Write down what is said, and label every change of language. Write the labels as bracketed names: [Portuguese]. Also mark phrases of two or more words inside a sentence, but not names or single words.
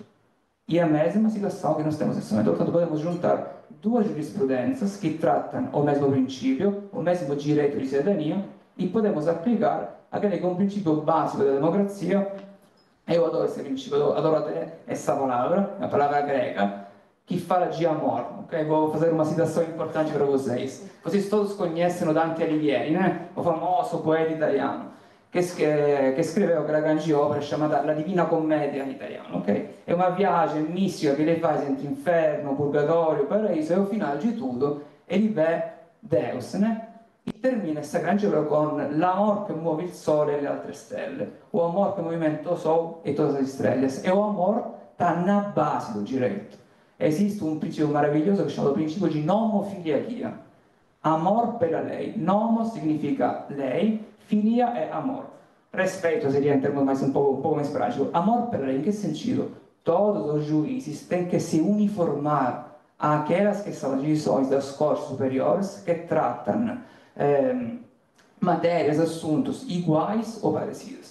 [Portuguese] E a mesma situação que nós temos nesse momento. Portanto, podemos juntar duas jurisprudências que tratam o mesmo princípio, o mesmo direito de cidadania, e podemos aplicar aquele que é um princípio básico da democracia. Eu adoro esse princípio, eu adoro até essa palavra, a palavra grega, que fala de amor. Okay? Vou fazer uma citação importante para vocês. Vocês todos conhecem Dante Alighieri, né? O famoso poeta italiano, [Italian] che scriveva quella grande opera chiamata La Divina Commedia in italiano, ok? È una viagem mistica che lei fa entre inferno, purgatorio, paradiso e al finale di tutto e lì vede Deus, né? E termina questa grande opera con l'amor che muove il sole e le altre stelle, [Portuguese] o amor che movimenta o sol e todas as estrelas. E o amor está na base do direito. [Italian] Esiste [Portuguese] um princípio maravilhoso [Italian] che si chiama il principio di nomofiliaquia. [Portuguese] Amor pela lei. Nomo significa lei, filia é amor. Respeito seria em termos mais um pouco mais prático. Amor pela lei, em que sentido? Todos os juízes têm que se uniformar àquelas que são as decisões das cortes superiores que tratam matérias, assuntos iguais ou parecidos.